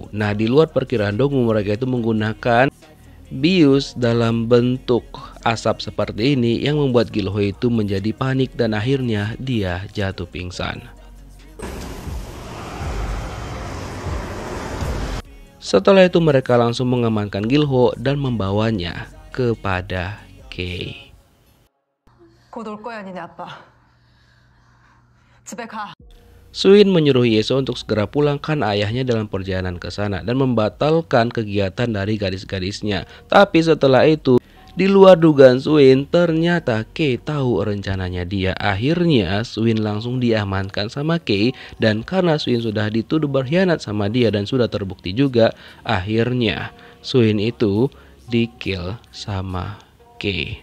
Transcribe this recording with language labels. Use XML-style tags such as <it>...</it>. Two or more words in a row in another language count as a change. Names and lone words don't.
<id>Nah di luar perkiraan Dongwoo, mereka itu menggunakan bius dalam bentuk asap seperti ini yang membuat Gilho itu menjadi panik dan akhirnya dia jatuh pingsan. Setelah itu mereka langsung mengamankan Gilho dan membawanya kepada Kei.</id> <ko>곧 올 거야, 니네 아빠. 집에 가.</ko> <id>Suin menyuruh Yeso untuk segera pulangkan ayahnya dalam perjalanan ke sana dan membatalkan kegiatan dari gadis-gadisnya. Tapi setelah itu, di luar dugaan Suin, ternyata Kei tahu rencananya dia. Akhirnya Suin langsung diamankan sama Kei dan karena Suin sudah dituduh berkhianat sama dia dan sudah terbukti juga, akhirnya Suin itu di-kill sama Kei.</id>